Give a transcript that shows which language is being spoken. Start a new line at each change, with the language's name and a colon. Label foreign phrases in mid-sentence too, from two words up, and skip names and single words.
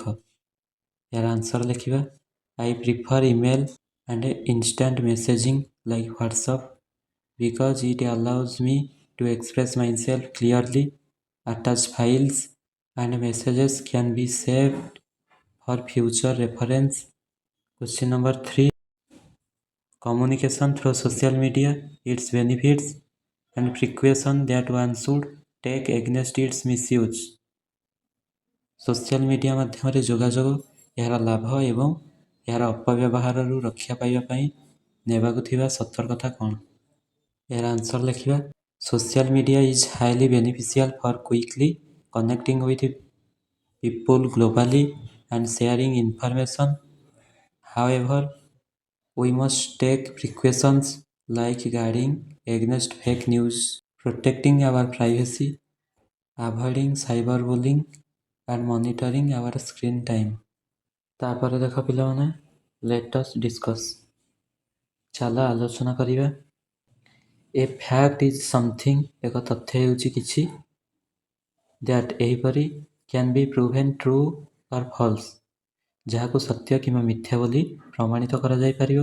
Odia: ଏହାର ଆନ୍ସର ଲେଖିବା
English: I prefer email and instant messaging like WhatsApp because it allows me to express myself clearly, attach files and messages can be saved for future reference. question number 3, communication through social media, its benefits and precaution that one should take against its misuse। social media
Odia: ମାଧ୍ୟମରେ ଯୋଗାଯୋଗ, ଏହାର ଲାଭ ଏବଂ ଏହାର ଅପବ୍ୟବହାରରୁ ରକ୍ଷା ପାଇବା ପାଇଁ ନେବାକୁ ଥିବା ସତର୍କତା କ'ଣ। ଏହାର ଆନ୍ସର ଲେଖିବା
English: social media is highly beneficial for quickly connecting with people globally and sharing information. ହାଉଏଭର we must take precautions like guarding against fake news, protecting our privacy, avoiding cyberbullying and monitoring our screen time।
Odia: ତାପରେ ଦେଖ ପିଲାମାନେ,
English: let us discuss।
Odia: ଚାଲ ଆଲୋଚନା କରିବା।
English: a fact is something,
Odia: ଏକ ତଥ୍ୟ ହେଉଛି କିଛି,
English: ଦ୍ୟାଟ୍ ଏହିପରି, can be proven true or false,
Odia: ଯାହାକୁ ସତ୍ୟ କିମ୍ବା ମିଥ୍ୟା ବୋଲି ପ୍ରମାଣିତ କରାଯାଇପାରିବ।